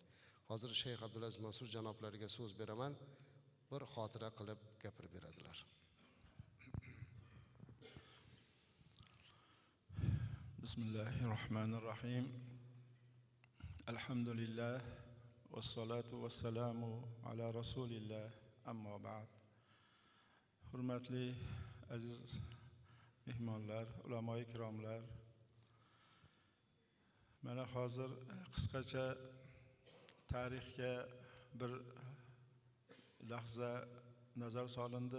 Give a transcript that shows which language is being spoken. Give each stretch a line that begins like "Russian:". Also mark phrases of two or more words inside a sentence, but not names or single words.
Uzbek: Hozir Shayx Abdulaziz Mansur janoblariga so'z beraman, bir xotira qilib gapirib beradilar.
Arabic: بسم الله الرحمن الرحيم. الحمد لله والصلاة والسلام على رسول الله، أما بعد.
Uzbek: Hurmatli aziz mehmonlar, ulamo-i kiromlar, mana hozir qisqacha tarixga bir lahza nazar solindi.